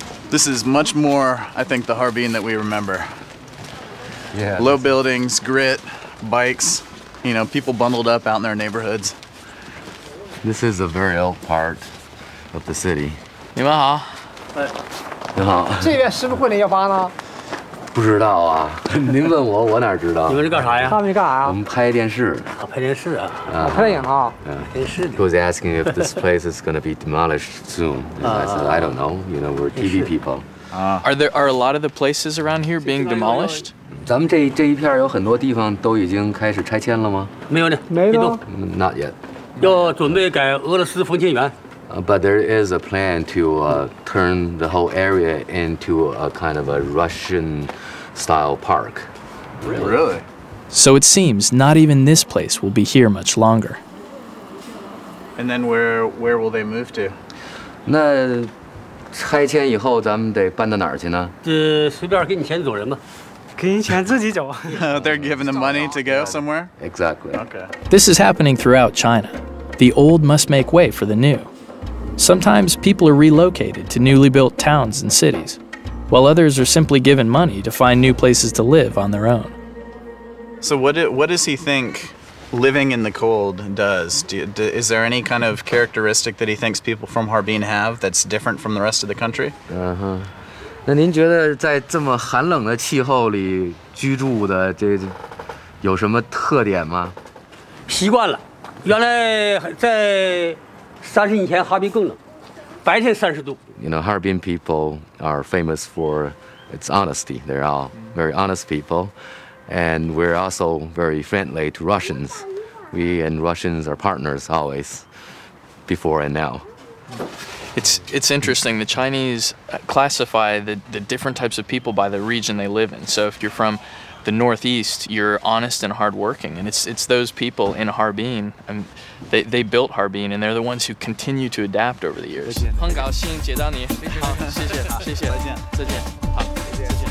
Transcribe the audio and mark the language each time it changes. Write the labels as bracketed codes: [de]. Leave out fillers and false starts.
[en] This is much more, I think, the Harbin that we remember. Yeah. Low buildings, grit, bikes, you know, people bundled up out in their neighborhoods. This is a very old part of the city. [zh] 你们好。你好。这边是不是会118呢？不知道啊，您问我，我哪知道？你们是干啥呀？他们是干啥呀？我们拍电视。啊，拍电视啊。拍电影啊。电视。 [en] He was asking if this place is going to be demolished soon. And I said, I don't know. You know, we're TV people. Are a lot of the places around here being demolished? [zh] 咱们这一片有很多地方都已经开始拆迁了吗？没有呢，没有。 [en] Not yet. [zh] 要准备改俄罗斯封建园。 [en] But there is a plan to turn the whole area into a kind of a Russian-style park. Really? So it seems not even this place will be here much longer. And then where will they move to? [zh] 那拆迁以后，咱们得搬到哪儿去呢？随便给你钱走人吧。给你钱自己走。 [en] They're giving them money to go somewhere? Exactly. Okay. This is happening throughout China. The old must make way for the new. Sometimes people are relocated to newly built towns and cities, while others are simply given money to find new places to live on their own. So what does he think living in the cold does? Is there any kind of characteristic that he thinks people from Harbin have that's different from the rest of the country? [zh] 那您觉得在这么寒冷的气候里居住的这有什么特点吗？习惯了，原来在30年前哈尔滨更冷，白天30度。 [en] You know, Harbin people are famous for its honesty. They're all very honest people, and we're also very friendly to Russians. We and Russians are partners always, before and now. It's interesting. The Chinese classify the different types of people by the region they live in. So if you're from the Northeast, you're honest and hardworking, and it's those people in Harbin, and they built Harbin, and they're the ones who continue to adapt over the years. [zh] 很高兴见到你，好，谢谢，谢谢，再见，再见，好，再见。